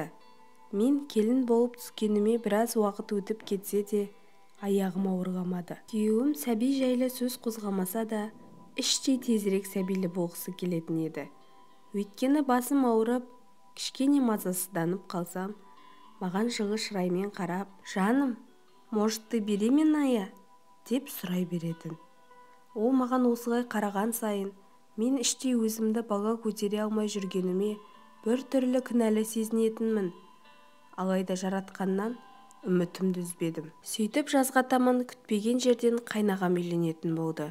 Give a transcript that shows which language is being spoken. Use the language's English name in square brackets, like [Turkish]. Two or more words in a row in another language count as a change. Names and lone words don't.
[Kazakh] Мен келін болып түскеніме біраз уақыт өтіп кетсе де, аяғым ауырғамады. Күйеуім сәби жайлы сөз қозғамаса да, іштей тезірек сәбилі болғысы келетін еді. Өйткені басым ауырып, кішкене мазасызданып қалсам, маған жылы шыраймен қарап, «Жаным, [Russian] может, ты беременная?» [Kazakh] деп сұрай беретін. Ол маған осылай қараған сайын, мен іштей өзімді бала көтере алмай жүргеніме бір түрлі кінәлі сезінетінмін. Алайда жаратқаннан үмітімді үзбедім. Сөйтіп жазға таман күтпеген жерден қайнағам үйленетін болды.